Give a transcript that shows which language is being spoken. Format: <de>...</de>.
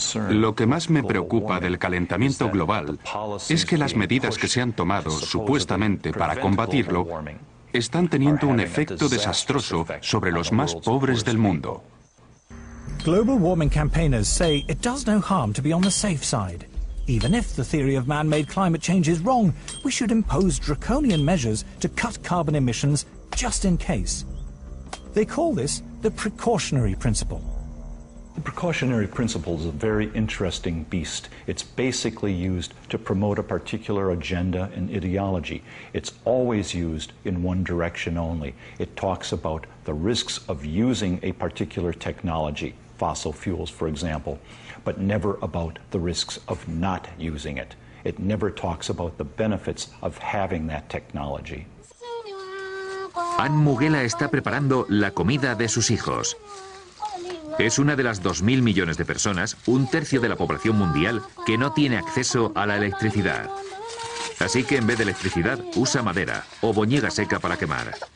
<es>Lo que más me preocupa del calentamiento global es que las medidas que se han tomado supuestamente para combatirlo están teniendo un efecto desastroso sobre los más pobres del mundo.</es> <en>Global warming campaigners say it does no harm to be on the safe side. Even if the theory of man-made climate change is wrong, we should impose draconian measures to cut carbon emissions just in case. They call this the precautionary principle. The precautionary principle is a very interesting beast. It's basically used to promote a particular agenda and ideology. It's always used in one direction only. It talks about the risks of using a particular technology, fossil fuels, for example, but never about the risks of not using it. It never talks about the benefits of having that technology.</en> <es>Anne Mughela está preparando la comida de sus hijos. Es una de las 2.000 millones de personas, un tercio de la población mundial, que no tiene acceso a la electricidad. Así que en vez de electricidad, usa madera o boñiga seca para quemar.</es>